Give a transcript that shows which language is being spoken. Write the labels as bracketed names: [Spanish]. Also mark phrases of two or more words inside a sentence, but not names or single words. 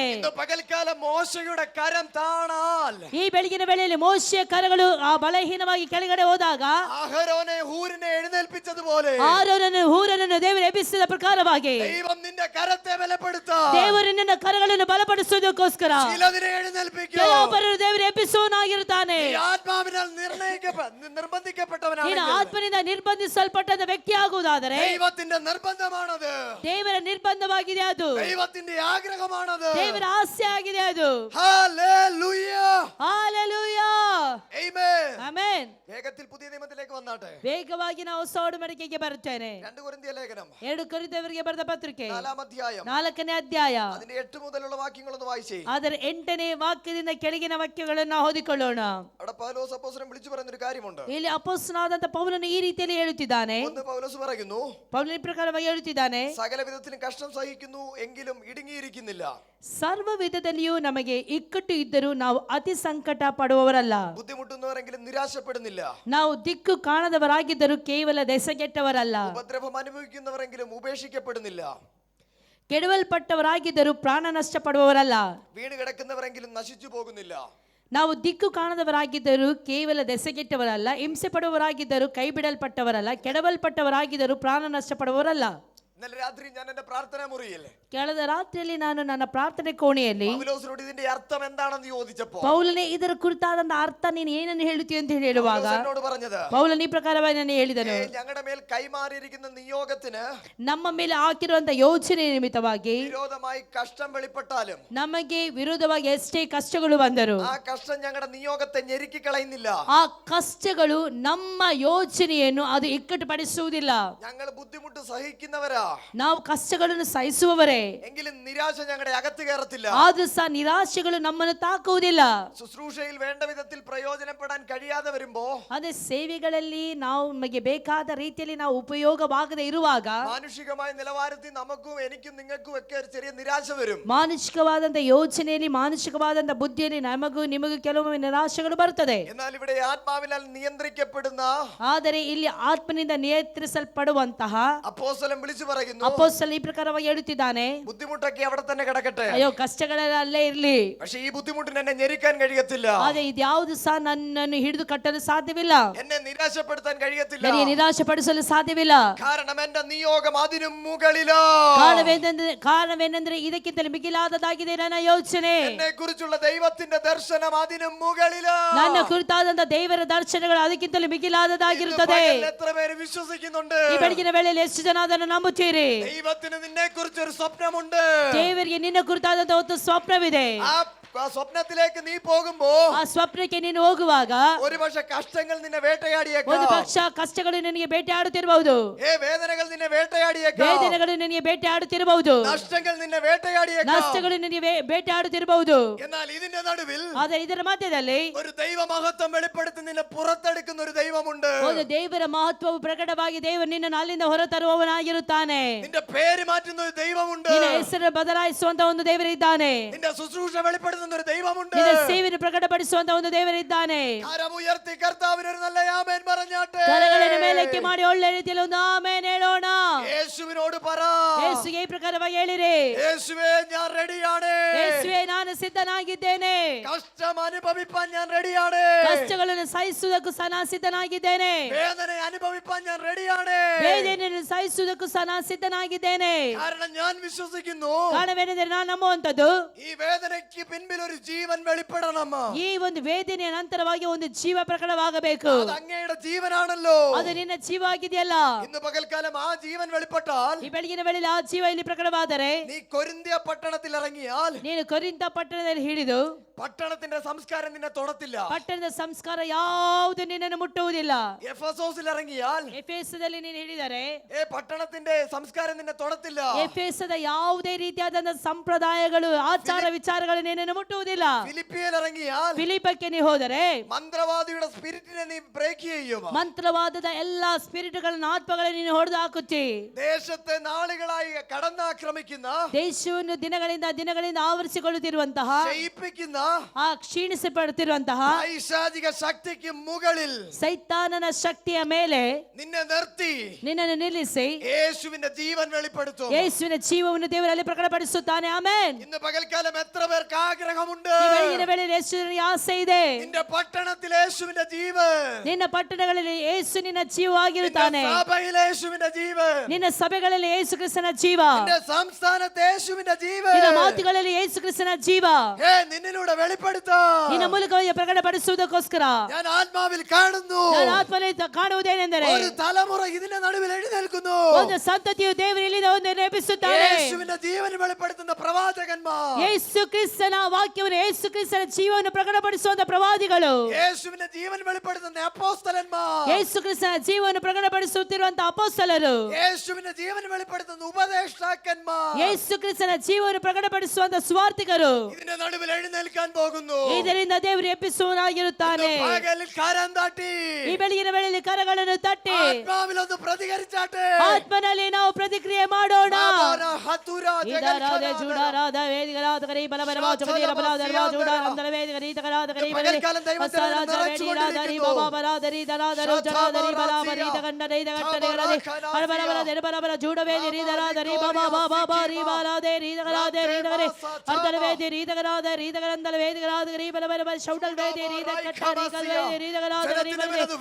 [Malayalam] പകൽക്കാലം മോശയുടെ കരം താണാൽ, [Kannada] ಈ ಬೆಳಗಿನ ವೇಳೆಯಲ್ಲಿ ಮೋಶೆಯ ಕರಗಳು ಆ ಬಲಹೀನವಾಗಿ ಕೆಳಗಡೆ ಹೋದಾಗ [Malayalam] അഹരോനെ ഹൂരിനെ എഴുന്നേൽപ്പിച്ചതുപോലെ [Kannada] ಆರೋನನ್ನು ಹೂರನನ್ನು ದೇವರು ಎಬ್ಬಿಸಿದ ಪ್ರಕಾರವಾಗಿ [Malayalam] ദൈവം നിന്റെ കരത്തെ ബലപ്പെടുത്താൻ, [Kannada] ದೇವರು ನಿನ್ನ ಕರಗಳನ್ನು ಬಲಪಡಿಸುವುದಕ್ಕೋಸ್ಕರ [Malayalam] ചിലതിനെ എഴുന്നേൽപ്പിക്കും. [Kannada] ಕೆಲವೊಬ್ಬರನ್ನು ದೇವರು ಎಬ್ಬಿಸುವನಾಗಿರುತ್ತಾನೆ. [Malayalam] ഈ ആത്മാവിനാൽ നിർബന്ധിക്കപ്പെട്ടവനാണ്. [Kannada] ನೀನು ಆತ್ಮನಿಂದ ನಿರ್ಬಂಧಿಸಲ್ಪಟ್ಟ ವ್ಯಕ್ತಿ ಆಗುವುದಾದರೆ [Malayalam] ദൈവത്തിന്റെ നിർബന്ധമാണത്. [Kannada] ದೇವರ ನಿರ್ಬಂಧವಾಗಿದೆ ಅದು. [Malayalam] ദൈവത്തിന്റെ ആഗ്രഹമാണത്. [Kannada] ದೇವರ ಆಸೆ ಆಗಿದೆ ಅದು. [Malayalam] ഹല്ലേലൂയ, [Kannada] ಹಲ್ಲೆಲೂಯಾ, [Malayalam] ആമേൻ. [Kannada] ಆಮೆನ್. [Malayalam] വേഗത്തിൽ പുതിയ നിയമത്തിലേക്ക് വന്നാട്ടെ. [Kannada] ವೇಗವಾಗಿ ನಾವು ಹೊಸ ಒಡಂಬಡಿಕೆಗೆ ಬರುತ್ತೇನೆ. [Malayalam] 2 ಕೊರಿಂಥಿಯ ലേഖനം [Kannada] 2 ಕೊರಿಂಥದವರಿಗೆ ಬರೆದ ಪತ್ರಿಕೆ [Malayalam] 4 [Kannada] 4ನೇ ಅಧ್ಯಾಯ [Malayalam] അതിന്റെ 8 മുതലുള്ള വാക്യങ്ങളൊന്ന് വായിച്ചേ. [Kannada] ಅದರ 8ನೇ ವಾಕ್ಯದಿಂದ ಕೆಳಗಿನ ವಾಕ್ಯಗಳನ್ನು ಓದಿಕೊಳ್ಳೋಣ. [Malayalam] അവിടെ പൗലോസ് അപ്പോസ്തലൻ വിളിച്ചു പറയുന്ന ഒരു കാര്യമുണ്ട്. [Kannada] ಇಲ್ಲಿ ಅಪೊಸ್ತಲನಾದಂತ ಪೌಲನು ಈ ರೀತಿಯಲ್ಲಿ ಹೇಳುತ್ತಿದ್ದಾನೆ. [Malayalam] ഒന്ന് പൗലോസ് പറയുന്നു, [Kannada] ಪೌಲನ ಈ ಪ್ರಕಾರವಾಗಿ ಹೇಳುತ್ತಿದ್ದಾನೆ, [Malayalam] സകല വിധത്തിലും കഷ്ടം സഹിക്കുന്നു എങ്കിലും ഇടുങ്ങിയിരിക്കുന്നില്ല. [Kannada] ಸರ್ವ ವಿಧದಲ್ಲಿಯೂ ನಮಗೆ ಇಕ್ಕಟ್ಟು ಇದ್ದರೂ ನಾವು ಅತಿ ಸಂಕಟ ಪಡುವವರಲ್ಲ. [Malayalam] ബുദ്ധിമുട്ടുന്നവരെങ്കിലും നിരാശപ്പെടുന്നില്ല. [Kannada] ನಾವು ದಿಕ್ಕು ಕಾಣದವರಾಗಿದ್ದರೂ ಕೇವಲ ದೆಸಗೆಟ್ಟವರಲ್ಲ. [Malayalam] ഉപദ്രവം അനുഭവിക്കുന്നവരെങ്കിലും ഉപേക്ഷിക്കപ്പെടുന്നില്ല. [Kannada] ಕೆಡವಲ್ಪಟ್ಟವರಾಗಿದ್ದರೂ ಪ್ರಾಣ ನಷ್ಟ ಪಡುವವರಲ್ಲ. [Malayalam] വീണ് കിടക്കുന്നവരെങ്കിലും നശിച്ചു പോകുന്നില്ല. [Kannada] ನಾವು ದಿಕ್ಕು ಕಾಣದವರಾಗಿದ್ದರೂ ಕೇವಲ ದೆಸಗೆಟ್ಟವರಲ್ಲ, ಹಿಂಸೆ ಪಡುವವರಾಗಿದ್ದರೂ ಕೈ ಬಿಡಲ್ಪಟ್ಟವರಲ್ಲ, ಕೆಡವಲ್ಪಟ್ಟವರಾಗಿದ್ದರೂ ಪ್ರಾಣ ನಷ್ಟ ಪಡುವವರಲ್ಲ. [Malayalam] ഇന്നലെ രാത്രി ഞാൻ എന്റെ പ്രാർത്ഥനാ മുറിയിൽ [Kannada] ಕಳೆದ ರಾತ್ರಿಯಲ್ಲಿ ನಾನು ನನ್ನ ಪ್ರಾರ್ಥನೆ ಕೋಣೆಯಲ್ಲಿ [Malayalam] പൗലോസിനോട് ഇതിന്റെ അർത്ഥം എന്താണെന്ന് ചോദിച്ചപ്പോൾ [Kannada] ಪೌಲನೇ ಇದರ ಕುರಿತಾದ ಅರ್ಥ ನೀನು ಏನನ್ನು ಹೇಳುತ್ತೀಯ ಅಂತ ಹೇಳುವಾಗ [Malayalam] എന്നോട് പറഞ്ഞത്, [Kannada] ಪೌಲನ ಈ ಪ್ರಕಾರವಾಗಿ ನಾನು ಹೇಳಿದನು, [Malayalam] ഞങ്ങളുടെ മേൽ കൈമാറിയിരിക്കുന്ന നിയോഗത്തിന് [Kannada] ನಮ್ಮ ಮೇಲೆ ಹಾಕಿರುವಂತ ಯೋಜನೆ ನಿಮಿತ್ತವಾಗಿ [Malayalam] വിരോധമായി കഷ്ടം വെളിപ്പെട്ടാലും [Kannada] ನಮಗೆ ವಿರೋಧವಾಗಿ ಎಷ್ಟೇ ಕಷ್ಟಗಳು ಬಂದರು [Malayalam] ആ കഷ്ടം ഞങ്ങളുടെ നിയോഗത്തെ ഞെരുക്കി കളയുന്നില്ല. [Kannada] ಆ ಕಷ್ಟಗಳು ನಮ್ಮ ಯೋಜನೆಯನ್ನು ಅದು ಇಕ್ಕಟ್ಟುಪಡಿಸುವುದಿಲ್ಲ. [Malayalam] ഞങ്ങൾ ബുദ്ധിമുട്ട് സഹിക്കുന്നവരാ, [Kannada] ನಾವು ಕಷ್ಟಗಳನ್ನು ಸಹಿಸುವವರೇ, [Malayalam] എങ്കിലും നിരാശ ഞങ്ങളുടെ അകത്ത് കയറത്തില്ല. [Kannada] ಆದ್ರೂ ಸಹ ನಿರಾಶೆಗಳು ನಮ್ಮನ್ನು ತಾಕುವುದಿಲ್ಲ. [Malayalam] ശുശ്രൂഷയിൽ വേണ്ട വിധത്തിൽ പ്രയോജനപ്പെടാൻ കഴിയാതെ വരുമ്പോ, [Kannada] ಅದೇ ಸೇವೆಗಳಲ್ಲಿ ನಾವು ನಮಗೆ ಬೇಕಾದ ರೀತಿಯಲ್ಲಿ ನಾವು ಉಪಯೋಗವಾಗದೆ ಇರುವಾಗ [Malayalam] മാനുഷികമായ നിലവാരത്തിൽ നമുക്കും എനിക്കും നിങ്ങൾക്കും ഒക്കെ ഒരു ചെറിയ നിരാശ വരും. [Kannada] ಮಾನಸಿಕವಾದಂತ ಯೋಚನೆಯಲ್ಲಿ ಮಾನಸಿಕವಾದಂತ ಬುದ್ಧಿಯಲ್ಲಿ ನಮಗೂ ನಿಮಗೂ ಕೆಲವೊಮ್ಮೆ ನಿರಾಶೆಗಳು ಬರುತ್ತದೆ. [Malayalam] എന്നാൽ ഇവിടെ ആത്മാവിനാൽ നിയന്ത്രിക്കപ്പെടുന്ന [Kannada] ಆದರೆ ಇಲ್ಲಿ ಆತ್ಮನಿಂದ ನಿಯಂತ್ರಿಸಲ್ಪಡುವಂತಹ [Malayalam] അപ്പോസ്തലൻ വിളിച്ചു പറയുന്നു, [Kannada] ಅಪೊಸ್ತಲ ಈ ಪ್ರಕಾರವಾಗಿ ಹೇಳುತ್ತಿದ್ದಾನೆ, [Malayalam] ബുദ്ധിമുട്ടൊക്കെ അവിടെ തന്നെ കിടക്കട്ടെ, [Kannada] ಅಯ್ಯೋ ಕಷ್ಟಗಳೆಲ್ಲ ಅಲ್ಲೇ ಇರ್ಲಿ, [Malayalam] പക്ഷെ ഈ ബുദ്ധിമുട്ടിന് എന്നെ ഞെരുക്കാൻ കഴിയത്തില്ല. [Kannada] ಆದ್ರೆ ಇದ್ಯಾವುದು ಸಹ ನನ್ನನ್ನು ಹಿಡಿದು ಕಟ್ಟಲು ಸಾಧ್ಯವಿಲ್ಲ, [Malayalam] എന്നെ നിരാശപ്പെടുത്താൻ കഴിയത്തില്ല. [Kannada] ನನಗೆ ನಿರಾಶೆಪಡಿಸಲು ಸಾಧ್ಯವಿಲ್ಲ. [Malayalam] കാരണം എന്റെ നിയോഗം അതിനും മുകളിലോ. [Kannada] ಕಾರಣವೇನೆಂದ್ರೆ ಇದಕ್ಕಿಂತಲೂ ಮಿಗಿಲಾದದಾಗಿದೆ ನನ್ನ ಯೋಚನೆ. [Malayalam] എന്നെ കുറിച്ചുള്ള ദൈവത്തിന്റെ ദർശനം അതിനും മുകളിലോ. [Kannada] ನನ್ನ ಕುರಿತಾದಂತ ದೇವರ ದರ್ಶನಗಳು ಅದಕ್ಕಿಂತಲೂ ಮಿಗಿಲಾದದಾಗಿರುತ್ತದೆ. [Malayalam] എത്ര പേര് വിശ്വസിക്കുന്നുണ്ട്? [Kannada] ಈ ಬೆಳಗಿನ ವೇಳೆಯಲ್ಲಿ ಎಷ್ಟು ಜನ ಅದನ್ನು ನಂಬುತ್ತೀರಿ? [Malayalam] ദൈവത്തിന് നിന്നെ കുറിച്ച് ഒരു സ്വപ്നമുണ്ട്. [Kannada] ದೇವರಿಗೆ ನಿನ್ನ ಕುರಿತಾದಂತ ಒಂದು ಸ್ವಪ್ನವಿದೆ. [Malayalam] ആ സ്വപ്നത്തിലേക്ക് നീ പോകുമ്പോ, [Kannada] ಆ ಸ್ವಪ್ನಕ್ಕೆ ನೀನು ಹೋಗುವಾಗ [Malayalam] ഒരുപക്ഷെ കഷ്ടങ്ങൾ നിന്നെ വേട്ടയാടിയേക്കാം. [Kannada] ಒಂದು ಪಕ್ಷ ಕಷ್ಟಗಳು ನಿನಗೆ ಬೇಟೆಯಾಡುತ್ತಿರಬಹುದು, [Malayalam] വേദനകൾ നിന്നെ വേട്ടയാടിയേക്കാം. [Kannada] ವೇದನೆಗಳು ನಿನಗೆ ಬೇಟೆಯಾಡುತ್ತಿರಬಹುದು, [Malayalam] നഷ്ടങ്ങൾ നിന്നെ വേട്ടയാടിയേക്കാം. [Kannada] ನಷ್ಟಗಳು ನಿನಗೆ ಬೇಟೆಯಾಡುತ್ತಿರಬಹುದು. [Malayalam] എന്നാൽ ഇതിന്റെ നടുവിൽ [Kannada] ಆದರೆ ಇದರ ಮಧ್ಯದಲ್ಲಿ [Malayalam] ഒരു ദൈവമഹത്വം വെളിപ്പെടുത്തി നിന്നെ പുറത്തെടുക്കുന്ന ഒരു ദൈവമുണ്ട്. [Kannada] ಒಂದು ದೇವರ ಮಹತ್ವವು ಪ್ರಕಟವಾಗಿ ದೇವರು ನಿನ್ನನ್ನು ಅಲ್ಲಿಂದ ಹೊರತರುವವನಾಗಿರುತ್ತಾನೆ. [Malayalam] നിന്റെ പേര് മാറ്റുന്ന ഒരു ദൈവമുണ്ട്. [Kannada] ನಿನ್ನ ಹೆಸರು ಬದಲಾಯಿಸುವಂತ ಒಂದು ದೇವರಿದ್ದಾನೆ. [Malayalam] നിന്റെ ശുശ്രൂഷ വെളിപ്പെടുത്തുന്ന ഒരു ദൈവമുണ്ട്. [Kannada] ನಿನ್ನ ಸೇವೆಯನ್ನು ಪ್ರಕಟಪಡಿಸುವಂತ ಒಂದು ದೇವರಿದ್ದಾನೆ. [Malayalam] കരമുയർത്തി കർത്താവിന് ഒരു നല്ല ആമേൻ പറഞ്ഞാട്ടെ. [Kannada] ಕರಗಳನ್ನು ಮೇಲಕ್ಕೆ ಮಾಡಿ ಒಳ್ಳೆ ರೀತಿಯಲ್ಲಿ ಒಂದು ಆಮೆನ್ ಹೇಳೋಣ. [Malayalam] യേശുവിനോട് പറ, [Kannada] ಯೇಸುಗೆ ಈ ಪ್ರಕಾರವಾಗಿ ಹೇಳಿರಿ, [Malayalam] യേശുവേ ഞാൻ റെഡിയാണ്. [Kannada] ಯೇಸುವೆ ನಾನು ಸಿದ್ಧನಾಗಿದ್ದೇನೆ. [Malayalam] കഷ്ടം അനുഭവിപ്പാൻ ഞാൻ റെഡിയാണ്. [Kannada] ಕಷ್ಟಗಳನ್ನು ಸಹಿಸುವುದಕ್ಕೂ ಸಹ ನಾನು ಸಿದ್ಧನಾಗಿದ್ದೇನೆ. [Malayalam] വേദന അനുഭവിപ്പാൻ ഞാൻ റെഡിയാണ്. [Kannada] ವೇದನೆಯನ್ನು ಸಹಿಸುವುದಕ್ಕೂ ಸಹ ನಾನು ಸಿದ್ಧನಾಗಿದ್ದೇನೆ. [Malayalam] കാരണം ഞാൻ വിശ്വസിക്കുന്നു, [Kannada] ಕಾರಣವೇನೆಂದರೆ ನಾನು ನಂಬುವಂತದ್ದು, [Malayalam] ഈ വേദനയ്ക്ക് പിൻപിൽ ഒരു ജീവൻ വെളിപ്പെടണം. [Kannada] ಈ ಒಂದು ವೇದನೆಯ ನಂತರವಾಗಿ ಒಂದು ಜೀವ ಪ್ರಕಟವಾಗಬೇಕು. [Malayalam] അത് അങ്ങയുടെ ജീവനാണല്ലോ. [Kannada] ಅದು ನಿನ್ನ ಜೀವ ಆಗಿದೆಯಲ್ಲ. [Malayalam] ഇന്ന് പകൽക്കാലം ആ ജീവൻ വെളിപ്പെട്ടാൽ, [Kannada] ಈ ಬೆಳಗಿನ ವೇಳೆಯಲ್ಲಿ ಆ ಜೀವ ಇಲ್ಲಿ ಪ್ರಕಟವಾದರೆ, [Malayalam] നീ കൊരിന്ത്യ പട്ടണത്തിൽ ഇറങ്ങിയാൽ [Kannada] ನೀನು ಕೊರಿಂಥ ಪಟ್ಟಣದಲ್ಲಿ ಹಿಡಿದು [Malayalam] പട്ടണത്തിന്റെ സംസ്കാരം നിന്നെ തൊടത്തില്ല. [Kannada] ಪಟ್ಟಣದ ಸಂಸ್ಕಾರ ಯಾವುದು ನಿನ್ನನ್ನು ಮುಟ್ಟುವುದಿಲ್ಲ. [Malayalam] എഫെസോസിൽ ഇറങ്ങിയാൽ [Kannada] ಎಫೆಸದಲ್ಲಿ ನೀನು ಹಿಡಿದರೆ [Malayalam] പട്ടണത്തിന്റെ സംസ്കാരം നിന്നെ തൊടത്തില്ല. [Kannada] ಎಫೆಸದ ಯಾವುದೇ ರೀತಿಯಾದ ಸಂಪ್ರದಾಯಗಳು ಆಚಾರ ವಿಚಾರಗಳು ನಿನ್ನನ್ನು ಮುಟ್ಟುವುದಿಲ್ಲ. [Malayalam] ഫിലിപ്പിയിൽ ഇറങ്ങിയാൽ [Kannada] ಫಿಲಿಪಕ್ಕೆ ನೀ ಹೋದರೆ [Malayalam] മന്ത്രവാദിയുടെ സ്പിരിറ്റിനെ നീ ബ്രേക്ക് ചെയ്യും. [Kannada] ಮಂತ್ರವಾದದ ಎಲ್ಲಾ ಸ್ಪಿರಿಟ್ಗಳನ್ನು ಆತ್ಮಗಳನ್ನು ನೀನು ಹೊಡೆದು ಹಾಕುತ್ತಿ. [Malayalam] ദേശത്തെ നാളുകളായി കടന്നാക്രമിക്കുന്ന, [Kannada] ದೇಶವನ್ನು ದಿನಗಳಿಂದ ಆವರಿಸಿಕೊಳ್ಳುತ್ತಿರುವಂತಹ, [Malayalam] ക്ഷയിപ്പിക്കുന്ന [Kannada] ಆ ಕ್ಷೀಣಿಸಪಡುತ್ತಿರುವಂತಹ [Malayalam] പൈശാചിക ശക്തിക്ക് മുകളിൽ [Kannada] ಸೈತಾನನ ಶಕ್ತಿಯ ಮೇಲೆ [Malayalam] നിന്നെ നിർത്തി [Kannada] ನಿನ್ನನ್ನು ನಿಲ್ಲಿಸಿ [Malayalam] യേശുവിന്റെ ജീവൻ വെളിപ്പെടുത്തും. [Kannada] ಯೇಸುವಿನ ಜೀವವನ್ನು ದೇವರಲ್ಲಿ ಪ್ರಕಟಪಡಿಸುತ್ತಾನೆ. ಆಮೆನ್. [Malayalam] ഇന്ന് പകൽക്കാലം എത്ര പേർക്ക് ആഗ്രഹമുണ്ട്? [Kannada] ಈ ಬೆಳಗಿನ ವೇಳೆಯಲ್ಲಿ ಯೇಸುವಿನ ಆಸೆ ಇದೆ. [Malayalam] നിന്റെ പട്ടണത്തിൽ യേശുവിന്റെ ജീവൻ, [Kannada] ನಿನ್ನ ಪಟ್ಟಣಗಳಲ್ಲಿ ಯೇಸು ನಿನ್ನ ಜೀವವಾಗಿರುತ್ತಾನೆ. [Malayalam] നിന്റെ സഭയിൽ യേശുവിന്റെ ജീവൻ, [Kannada] ನಿನ್ನ ಸಭೆಗಳಲ್ಲಿ ಯೇಸು ಕ್ರಿಸ್ತನ ಜೀವ, [Malayalam] നിന്റെ സംസ്ഥാനത്ത് യേശുവിന്റെ ജീവൻ [Kannada] ನಿನ್ನ ಮಾತುಗಳಲ್ಲಿ ಯೇಸು ಕ್ರಿಸ್ತನ ಜೀವ [Malayalam] നിന്നിലൂടെ വെളിപ്പെടുത്താൻ [Kannada] ನಿನ್ನ ಮೂಲಕವಾಗಿ ಪ್ರಕಟಪಡಿಸುವುದಕ್ಕೋಸ್ಕರ [Malayalam] ഞാൻ ആത്മാവിൽ കാണുന്നു. [Kannada] ನಾನು ಆತ್ಮದಲ್ಲಿ ಕಾಣುವುದೇನೆಂದರೆ [Malayalam] ഒരു തലമുറ ഇതിന്റെ നടുവിൽ എഴുന്നേൽക്കുന്നു. [Kannada] ಒಂದು ಸಂತತಿಯು ದೇವರಲ್ಲಿ ಒಂದು ನೇಮಿಸುತ್ತಾರೆ. [Malayalam] യേശുവിന്റെ ജീവൻ വെളിപ്പെടുത്തുന്ന പ്രവാചകന്മാർ, [Kannada] ಯೇಸು ಕ್ರಿಸ್ತನ ವಾಕ್ಯವನ್ನು ಯೇಸು ಕ್ರಿಸ್ತನ ಜೀವವನ್ನು ಪ್ರಕಟಪಡಿಸುವಂತ ಪ್ರವಾದಿಗಳು, [Malayalam] യേശുവിന്റെ ജീവൻ വെളിപ്പെടുത്തുന്ന അപ്പോസ്തലന്മാർ, [Kannada] ಯೇಸು ಕ್ರಿಸ್ತನ ಜೀವವನ್ನು ಪ್ರಕಟಪಡಿಸುತ್ತಿರುವಂತ ಅಪೊಸ್ತಲರು, [Malayalam] യേശുവിന്റെ ജീവൻ വെളിപ്പെടുത്തുന്ന ഉപദേഷ്ടാക്കന്മാർ, [Kannada] ಯೇಸು ಕ್ರಿಸ್ತನ ಜೀವವನ್ನು ಪ್ರಕಟಪಡಿಸುವಂತ ಸ್ವಾರ್ಥಿಕರು [Malayalam] ഇതിന്റെ നടുവിൽ എഴുന്നേൽക്കാൻ പോകുന്നു. [Kannada] ಇದರಿಂದ ದೇವರು ಎಬ್ಬಿಸುವನಾಗಿರುತ್ತಾನೆ. [Malayalam] പകലിൽ കരം തട്ടി [Kannada] ಈ ಬೆಳಗಿನ ವೇಳೆಯಲ್ಲಿ ಕರಗಳನ್ನು ತಟ್ಟಿ [Malayalam] ആത്മാവിലൊന്ന് പ്രതികരിച്ചാട്ടെ. [Kannada] ಆತ್ಮನಲ್ಲಿ ನಾವು ಪ್ರತಿಕ್ರಿಯೆ ಮಾಡೋಣ. ഹതുര ಇದರಾದ ಜುಡಾರಾದ ವೇದಿಗಳಾದ ಕರಿ ಬಲಬಲವಾದ ಕರಿ ಬಲವಾದ ಜುಡಾರಾದ ವೇದಿಗರಿ ತಗರಾದ ಕರಿ ಬಲವೆ ಅಸರಾಜ ವೇದಿರಾದ ರಿ ಬಾಬಾರಾದ ರಿ ದರಾದ ರೋಜರಾದ ರಿ ಬಲಾಬರಿ ತಗಂಡ ರಿ ತಗಟ್ಟರೆಗರದೆ ಬಲಬಲ ಬಲಬಲ ಜುಡ ವೇದಿ ರಿ ದರಾದ ರಿ ಬಾಬಾ ಬಾಬಾ ರಿ ಬಾಲಾದೆ ರಿ ತಗರಾದೆ ರಿ ತಗರೆ ಅರ್ಧಲ ವೇದಿ ರಿ ತಗರಾದ ರಿ ತಗರಂದಲ ವೇದಿಗಳಾದ ಕರಿ ಬಲಬಲ ಶೌಡಲ್ ವೇದಿ ರಿ ತಗಟ್ಟ ರಿ ಕಲ್ವೇದಿ ರಿ ತಗರಾದ ರಿ ಬಲವೆ